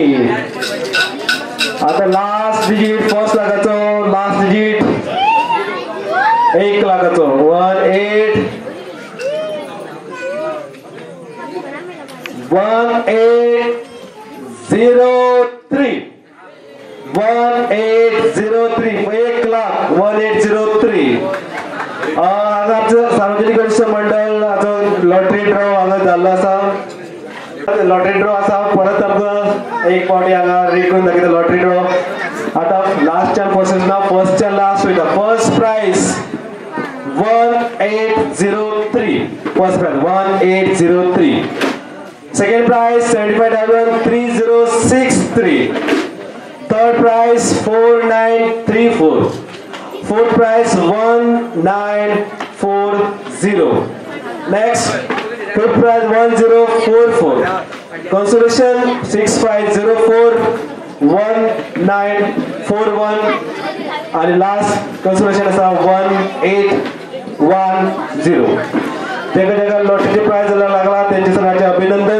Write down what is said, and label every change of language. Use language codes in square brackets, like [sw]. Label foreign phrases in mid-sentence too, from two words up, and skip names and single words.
[kok] आता [en] last digit first [kok] लाखाचं [en] last digit [kok] 1 लाखाचं 1803 1 लाख 1803. आज आमचं सार्वजनिक गणेश मंडळ [en] lottery draw [kok] हांगा जाल्लो आसा. [en] lottery draw [kok] आसा परत आमकां एक पावटी हांगा रीड करून दाखयता [en] lottery draw. [kok] आता लास्टच्यान फर्स्ट ना फर्स्टच्यान लास्ट वयता. [en] first prize 1803. first prize 1803. second prize 75,3063. third prize 4934. fourth prize 1940. next fifth prize 1044. consolation 6504 1941 आणि last consolation असा 1810. [kok] तेका लॉटरीचे प्राइज लागला त्यांचे सगळ्यांचे अभिनंदन.